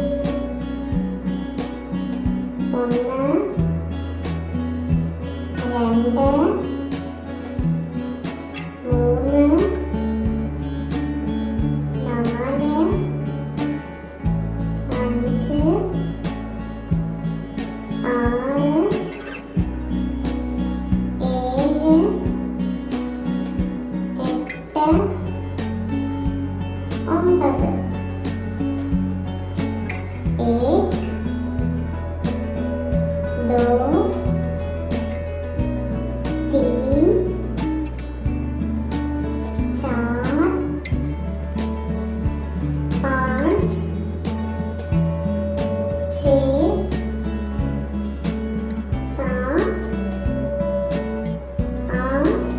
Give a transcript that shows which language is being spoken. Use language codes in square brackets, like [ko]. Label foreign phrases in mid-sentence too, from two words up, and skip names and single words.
[ml] ഒന്ന്, രണ്ട്, മൂന്ന്, നാല്, അഞ്ച്, ആറ്, ഏഴ്, എട്ട്, ഒമ്പത്. [hi] एक, दो, तीन, चार, पाँच, छः, सात, आठ।